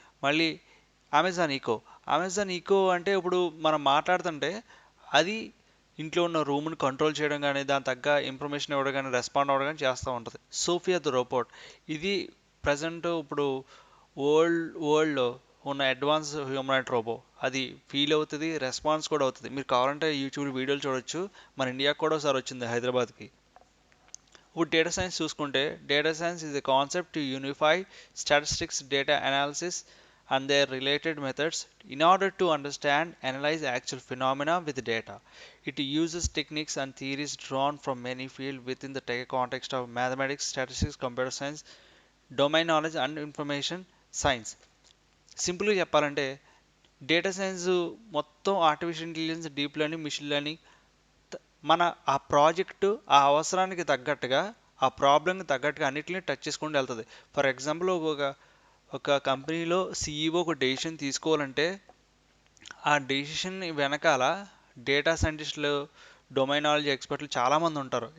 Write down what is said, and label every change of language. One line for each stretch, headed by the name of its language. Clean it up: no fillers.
Telugu: మళ్ళీ Amazon eco అంటే ఇప్పుడు మనం మాట్లాడుతుంటే అది ఇంట్లో ఉన్న రూమ్ని కంట్రోల్ చేయడం కానీ, దాని తగ్గ ఇన్ఫర్మేషన్ ఇవ్వడం కానీ, రెస్పాండ్ అవ్వడం కానీ చేస్తూ ఉంటుంది. సోఫియా ద రోబోట్, ఇది ప్రజెంట్ ఇప్పుడు వరల్డ్లో ఉన్న అడ్వాన్స్ హ్యూమనాయిడ్ రోబో. అది ఫీల్ అవుతుంది, రెస్పాన్స్ కూడా అవుతుంది. మీరు కావాలంటే యూట్యూబ్ వీడియోలు చూడొచ్చు. మన ఇండియాకి కూడా ఒకసారి వచ్చింది, హైదరాబాద్కి. ఇప్పుడు డేటా సైన్స్ చూసుకుంటే data science
English: is a concept to unify statistics, data analysis and their related methods in order to understand, analyze actual phenomena with data. It uses techniques and theories drawn from many fields within the context of mathematics, statistics, computer science, domain knowledge and information science.
Telugu: సింపుల్గా చెప్పాలంటే data science మొత్తం artificial intelligence, deep learning, machine learning మన ఆ project ఆ అవసరానికి తగ్గట్టుగా, ఆ ప్రాబ్లంకి తగ్గట్టుగా అన్నిటిని టచ్ చేసుకుంటూ వెళ్తుంది. ఫర్ ఎగ్జాంపుల్ ఒక కంపెనీలో సీఈఓ ఒక డెసిషన్ తీసుకోవాలంటే ఆ డెసిషన్ వెనకాల డేటా సైంటిస్టులు, డొమైన్ నాలెడ్జ్ ఎక్స్పర్ట్లు చాలామంది ఉంటారు.